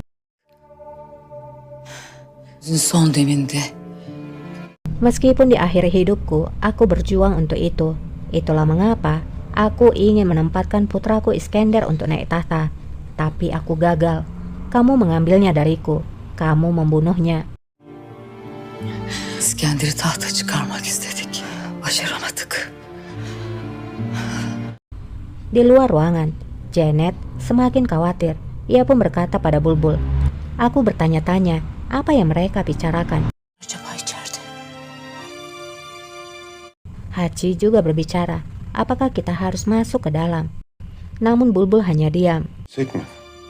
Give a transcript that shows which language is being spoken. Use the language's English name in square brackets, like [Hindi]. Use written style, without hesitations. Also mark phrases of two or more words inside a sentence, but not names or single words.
[Turkish] Son deminde. [Indonesian] Meskipun di akhir hidupku, aku berjuang untuk itu. Itulah mengapa aku ingin menempatkan putraku Iskender untuk naik tahta. Tapi aku gagal. Kamu mengambilnya dariku. Kamu membunuhnya. [Turkish] İskender'i tahta çıkarmak istedik. Başaramadık. [Indonesian] Di luar ruangan, Janet semakin khawatir. Ia pun berkata pada Bulbul, "Aku bertanya-tanya, apa yang mereka bicarakan?" [Turkish] Acaba içeride? [Indonesian] Hachi juga berbicara, "Apakah kita harus masuk ke dalam?" Namun Bulbul hanya diam. [Turkish] Sekme.